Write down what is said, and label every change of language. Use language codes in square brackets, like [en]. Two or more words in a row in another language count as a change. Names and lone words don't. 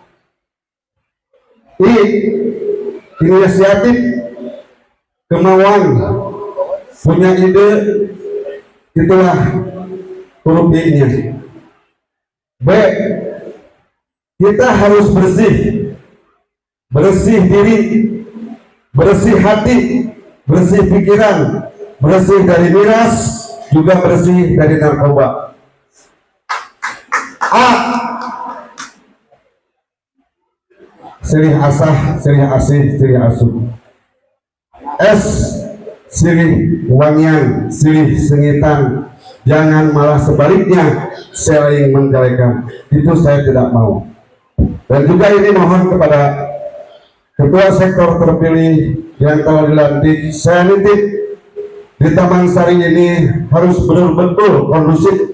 [id] Inisiatif, kemauan, punya ide, itulah huruf I-nya. B, kita harus bersih diri, bersih hati, bersih pikiran, bersih dari miras, juga bersih dari narkoba. [su] A, silih asah, silih asih, silih asuh. S, silih wangian, silih sengitan. [id] Jangan malah sebaliknya saling menjelekan. Itu saya tidak mau. Dan juga ini mohon kepada Ketua Sektor terpilih yang telah dilantik, saya nitip di Taman Sari ini harus betul-betul kondusif.